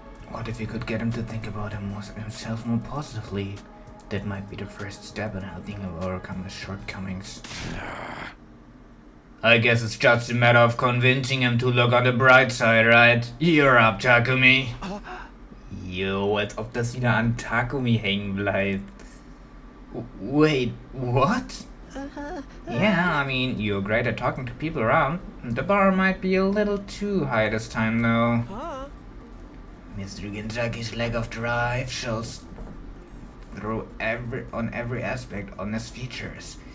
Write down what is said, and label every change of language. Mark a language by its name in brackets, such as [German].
[English] What if you could get him to think about himself more positively? That might be the first step in helping him overcome his shortcomings. I guess it's just a matter of convincing him to look on the bright side, right? You're up, Takumi. [German] Yo, als ob das wieder an Takumi hängen bleibt. [English] Wait, what? Yeah, I mean, you're great at talking to people around. The bar might be a little too high this time, though. Mr. Genzaki's lack of drive shows through every aspect on his features.